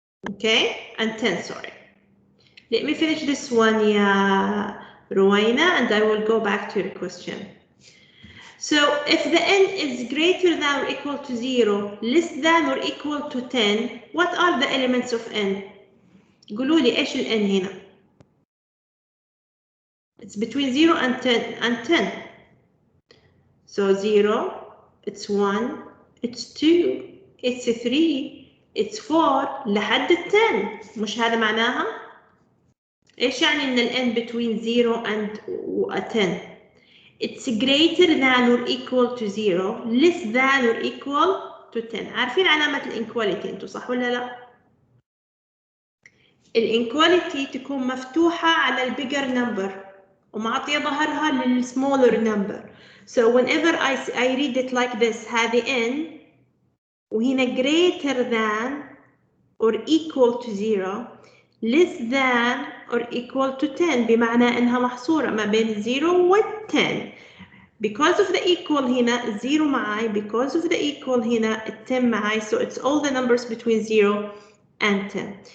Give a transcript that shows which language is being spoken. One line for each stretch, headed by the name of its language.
English: Okay, and 10, sorry. Let me finish this one, yeah, Ruwaina, and I will go back to your question. So if the N is greater than or equal to 0, less than or equal to 10, what are the elements of N?
Arabic: قولوا لي ايش ال N هنا؟
English: It's between 0 and 10. So 0, it's 1, it's 2, it's 3, it's 4
Arabic: لحد ال 10. مش هذا معناها؟ ايش يعني ان ال N
English: between 0 and 10? It's greater than or equal to 0, less than or equal to 10.
Arabic: عارفين علامة الانكواليتي انتوا صح ولا لا؟ الانكواليتي تكون مفتوحة على البيجر نمبر ومعطية ظهرها للسمولر نمبر. So whenever I read it like this, هذه N وهنا
English: greater than or equal to 0, less than or equal to 10
Arabic: بمعنى انها محصورة ما بين 0 و 10.
English: Because of the equal هنا 0 معاي, because of the equal هنا 10 معاي, so it's all the numbers between 0 and 10.